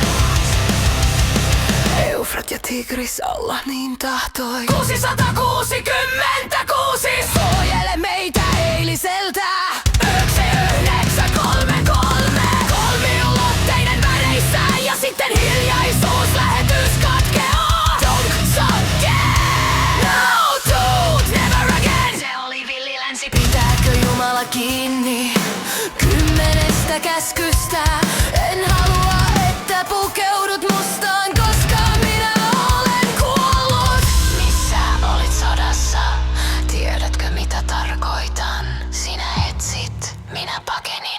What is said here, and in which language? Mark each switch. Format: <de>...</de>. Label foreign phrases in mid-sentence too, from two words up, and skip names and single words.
<fi>Eufrat ja Tigris alla niin tahtoi. 666 suojele meitä eiliseltä. 1933 kolmiulotteinen väreissä ja sitten hiljaisuus lähetys katkeaa.</fi> <en>Don't again. No dude, never again.</en> <fi>Se oli villi länsi. Pitääkö Jumala kiinni 10 käskystä? En halua, että pukeudut mustaan, koska minä olen kuollut. Missä olit sodassa? Tiedätkö mitä tarkoitan? Sinä etsit, minä pakenin.</fi>